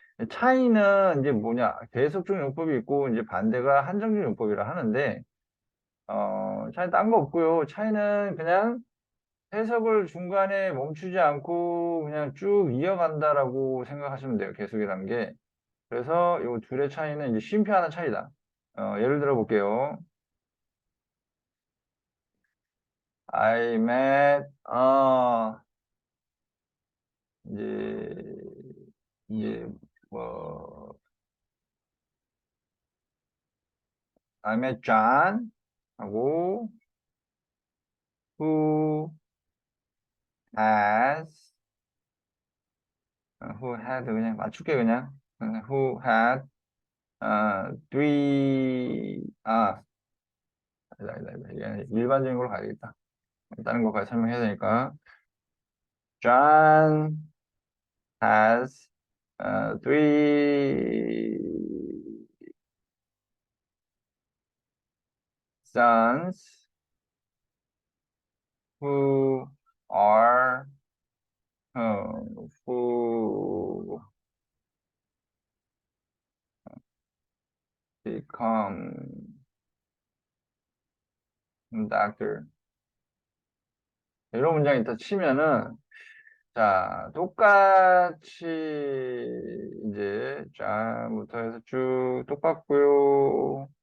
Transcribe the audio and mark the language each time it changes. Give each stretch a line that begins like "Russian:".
Korean: 차이는 이제 뭐냐, 계속적 용법이 있고 이제 반대가 한정적 용법이라 하는데 차이 딴 거 없고요. 차이는 그냥 해석을 중간에 멈추지 않고 그냥 쭉 이어간다라고 생각하시면 돼요. 계속이란 게. 그래서 이 둘의 차이는 이제 쉼표 하나 차이다. 예를 들어 볼게요.
English: I met,
Korean: 이제, 이제, 뭐,
English: I met John
Korean: 하고,
English: who has, who had
Korean: 그냥 맞출게 그냥.
English: who had three,
Korean: 아니다. 이게 일반적인 걸로 가야겠다. 다른 것까지 설명해야 되니까.
English: John has three sons who are, who become doctor.
Korean: 이런 문장이 있다 치면은, 자, 똑같이, 이제, 짠부터 해서 쭉 똑같고요.